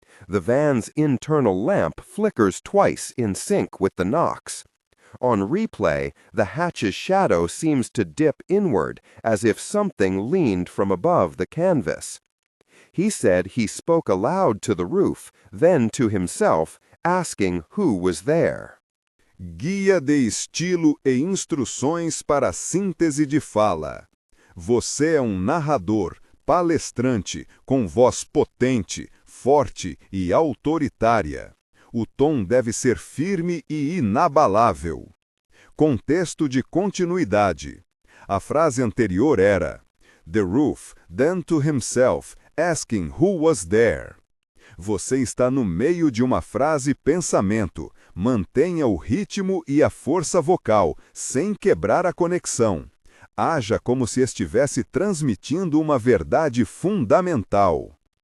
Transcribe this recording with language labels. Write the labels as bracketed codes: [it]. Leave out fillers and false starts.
[en] The van's internal lamp flickers twice in sync with the knocks. On replay, the hatch's shadow seems to dip inward as if something leaned from above the canvas. He said he spoke aloud to the roof, then to himself, asking who was there. [pt] Guia de estilo e instruções para a síntese de fala. Você é um narrador, palestrante, com voz potente, forte e autoritária. O tom deve ser firme e inabalável. Contexto de continuidade. A frase anterior era [en] "The roof, then to himself, asking who was there." [pt] Você está no meio de uma frase-pensamento. Mantenha o ritmo e a força vocal, sem quebrar a conexão. Haja como se estivesse transmitindo uma verdade fundamental.